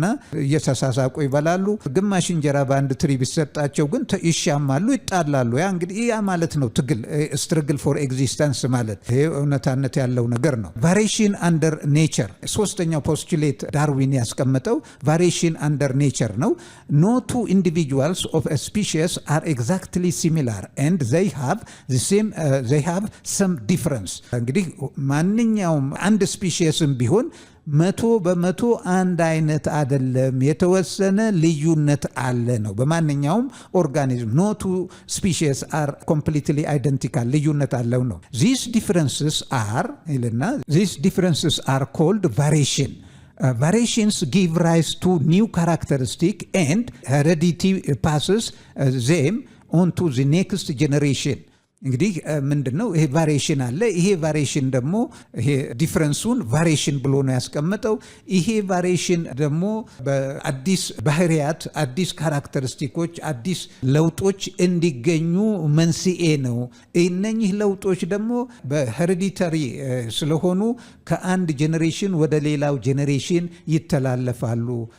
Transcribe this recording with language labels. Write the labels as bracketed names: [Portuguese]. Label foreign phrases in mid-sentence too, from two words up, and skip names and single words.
[Amharic] እየተሳሳቁ ይበላሉ። ግማሽ እንጀራ በአንድ ትሪ ቢሰጣቸው ግን ይሻማሉ፣ ይጣላሉ። ያ እንግዲህ ያ ማለት ነው ትግል፣ [English] struggle for existence [Amharic] ማለት ይሄ እውነታነት ያለው ነገር ነው። [English] variation under nature [Amharic] ሶስተኛው ፖስቱሌት ዳርዊን ያስቀምጠው [English] variation under [Amharic] ኔቸር ነው። [English] no two individuals of a species are exactly similar and they have some difference። [Amharic] እንግዲህ ማንኛውም አንድ ስፒሺስም ቢሆን 100% አንድ አይነት አይደለም፣ የተወሰነ ልዩነት አለ ነው በማንኛውም ኦርጋኒዝም። [English] no two species are completely identical፣ [Amharic] ልዩነት አለው ነው። [English] these differences are called variation. Variations give rise to new characteristics and heredity passes them on to the next generation። [Amharic] እንግዲህ ምንድነው ይሄ ቫሪዬሽን አለ። ይሄ ቫሪዬሽን ደግሞ ይሄ ዲፈረንሱን ቫሪዬሽን ብሎ ነው ያስቀመጠው። ይሄ ቫሪዬሽን ደግሞ በአዲስ ባህሪያት፣ አዲስ ካራክተሪስቲኮች፣ አዲስ ለውጦች እንዲገኙ መንስኤ ነው። እነኚህ ለውጦች ደግሞ በሄሬዲተሪ ስለሆኑ ከአንድ ጄኔሬሽን ወደ ሌላው ጄኔሬሽን ይተላለፋሉ።